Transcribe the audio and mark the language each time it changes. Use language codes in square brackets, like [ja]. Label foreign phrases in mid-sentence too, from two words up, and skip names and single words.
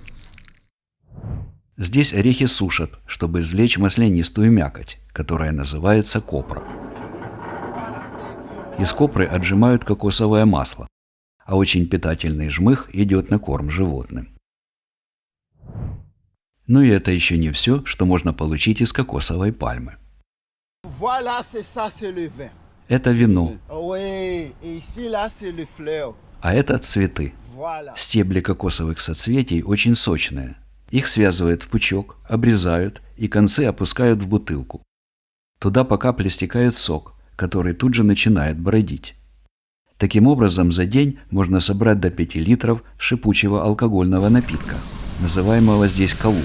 [ru] Здесь орехи сушат, чтобы извлечь маслянистую мякоть, которая называется копра. Из копры отжимают кокосовое масло, а очень питательный жмых идет на корм животным. Но и это еще не все, что можно получить из кокосовой пальмы. [fr] Voilà, c'est ça, c'est le vin. [ru] Это вино, [fr] Oui, et ici, là, c'est le fleur. [ru] а это цветы. Voilà. Стебли кокосовых соцветий очень сочные. Их связывают в пучок, обрезают и концы опускают в бутылку. Туда по капле стекает сок, который тут же начинает бродить. Таким образом, за день можно собрать до 5 литров шипучего алкогольного напитка, называемого здесь калу.